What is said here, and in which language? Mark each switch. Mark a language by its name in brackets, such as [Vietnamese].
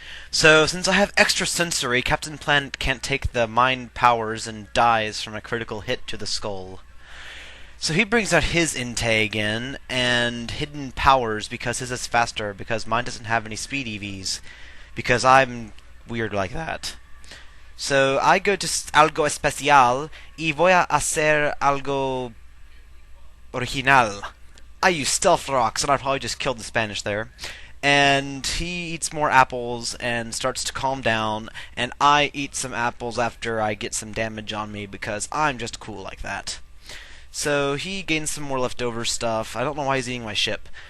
[English] So, since I have extra sensory, Captain Planet can't take the mind powers and dies from a critical hit to the skull. So he brings out his Inte again, and hidden powers because his is faster, because mine doesn't have any speed EVs, because I'm weird like that. So I go to [Spanish] algo especial, y voy a hacer algo original. [English] I use stealth rocks, and I probably just killed the Spanish there. And he eats more apples and starts to calm down, and I eat some apples after I get some damage on me because I'm just cool like that. So he gains some more leftover stuff. I don't know why he's eating my ship.